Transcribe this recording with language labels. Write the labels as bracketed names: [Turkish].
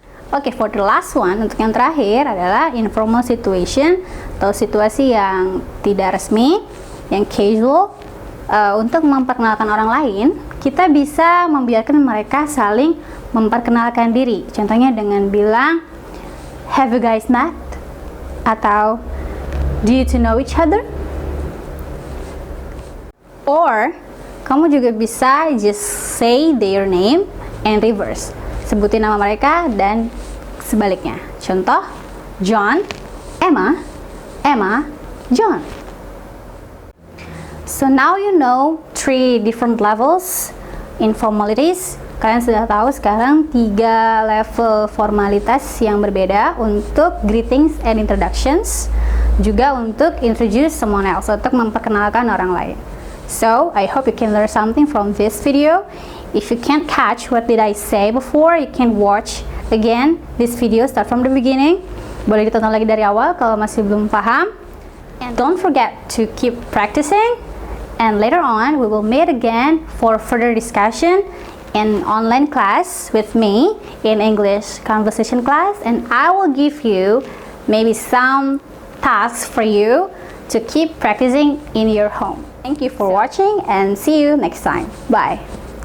[Indonesian] Oke, [English] for the last one, [Indonesian] untuk yang terakhir adalah informal situation atau situasi yang tidak resmi, yang casual. Untuk memperkenalkan orang lain, kita bisa membiarkan mereka saling memperkenalkan diri. Contohnya dengan bilang, [English] have you guys met? Atau do you two know each other? Or [Indonesian] kamu juga bisa [English] just say their name and reverse. [Indonesian] Sebutin nama mereka dan sebaliknya. Contoh, John, Emma, Emma, John. [English] So now you know 3 different levels in formalities. [Indonesian] Kalian sudah tahu sekarang 3 level formalitas yang berbeda untuk [English] greetings and introductions, [Indonesian] juga untuk [English] introduce someone else, [Indonesian] untuk memperkenalkan orang lain. [English] So, I hope you can learn something from this video. If you can't catch what did I say before, you can watch again this video, start from the beginning. [Indonesian] Boleh ditonton lagi dari awal kalau masih belum paham. [English] And don't forget to keep practicing. And later on, we will meet again for further discussion in online class with me in English conversation class. And I will give you maybe some tasks for you to keep practicing in your home. Thank you for watching and see you next time. Bye.